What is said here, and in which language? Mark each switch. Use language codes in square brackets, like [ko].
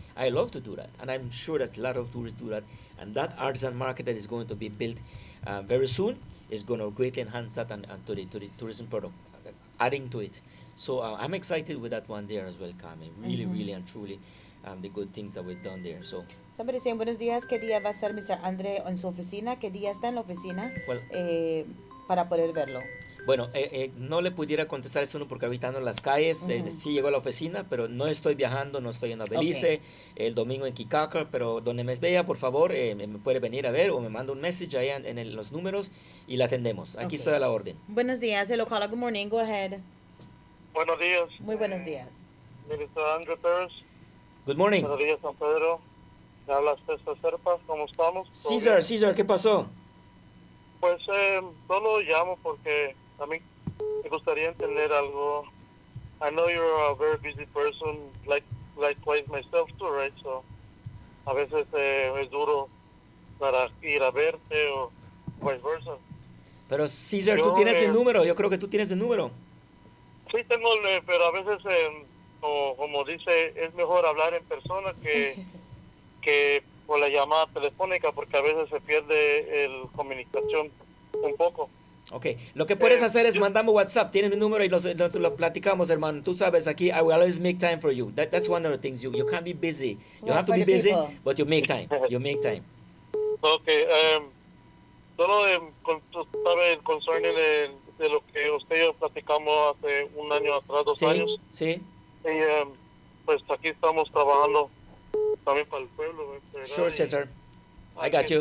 [en] I love to do that, and I'm sure that a lot of tourists do that. And that artisan market that is going to be built very soon is going to greatly enhance that and to the tourism product, adding to it. So I'm excited with that one there as well, Carmen. Really and truly. The good things that we've done there. So Somebody saying, [es] buenos días, ¿qué día va a estar Mr. Andre en su oficina? ¿Qué día está en la oficina? [en] Well, [es] para poder verlo. Bueno, no le pudiera contestar eso porque ahorita ando en las calles, sí llego a la oficina, pero no estoy viajando, no estoy en Belice, el domingo en Kikacar, pero donde me vea, por favor, me puede venir a ver o me manda un message ahí en los números y la atendemos. Aquí estoy a la orden. Buenos días, [en] hello, caller, good morning, go ahead. [es] Buenos días. Muy buenos días. [en] Minister Andre Pérez. Good morning. [es] Buenos días, San Pedro. Me habla César Serpas, ¿cómo estamos? César, ¿qué pasó? Pues solo llamo porque a mí me gustaría entender algo. [en] I know you're a very busy person, likewise myself too, right? [es] So a veces es duro para ir a verte o viceversa. Pero César, tú tienes mi número, yo creo que tú tienes mi número. Sí, tengo, pero a veces, como dice, es mejor hablar en persona que por la llamada telefónica, porque a veces se pierde la comunicación un poco. Ok, lo que puedes hacer es mandarme WhatsApp, tienes mi número y lo platicamos, hermano. Tú sabes, aquí [en] I will always make time for you. That's one of the things. You can't be busy. You have to be busy, but you make time. You make time. [es] Okay, solo sabe concerning de lo que usted y yo platicamos hace un año atrás, 2 años. Sí. Y pues aquí estamos trabajando también para el pueblo. [en] Sure, César. I got you.